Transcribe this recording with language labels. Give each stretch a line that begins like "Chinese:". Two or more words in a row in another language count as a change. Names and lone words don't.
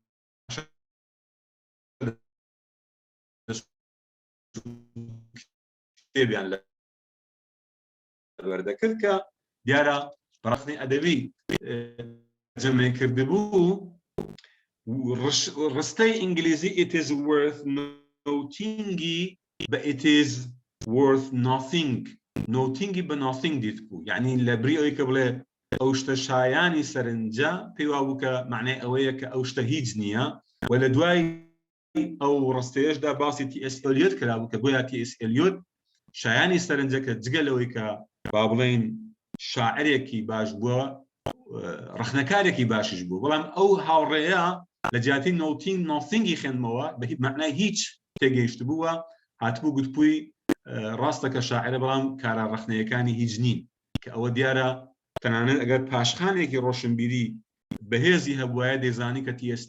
Central Kurdish: کتێبیان لەبەردەکرد کە دیارە بەڕخنەی ئەدەبی جەمع کردبوو ڕستەی ئینگلیزی
English: it is worth
Central Kurdish: nothingی بە
English: it is worth nothing
Central Kurdish: nothingی بە nothing دیت بوو یعنی لە بری ئەوەی کە بڵێ ئەو شتە شایانی سەرنجە پێی وا بوو کە معنای ئەوەیە کە ئەو شتە هیچ نییە و لە دوای ئەو ڕستەیەشدا باسی تی.ئس. ئێلیۆت کرابوو کە گویا تی.ئس. ئێلیۆت شایانی سەرنجە کە جگەلەوەی کە با بڵێن شاعرێکی باش بووە ڕخنەکارێکی باشیش بوو بەڵام ئەو هاوڕێیە لە جیاتی نۆتینگی خوێندمەوە بە معنای هیچ تێگەیشت بووە هاتبوو گوتبووی ڕاستە کە شاعرە بەڵام کارە ڕخنەیەکانی هیچ نین کە ئەوە دیارە تەنانەت ئەگەر پاشخانێکی ڕۆشنبیری بەهێزی هەبوایە دەیزانی کە تی.ئس.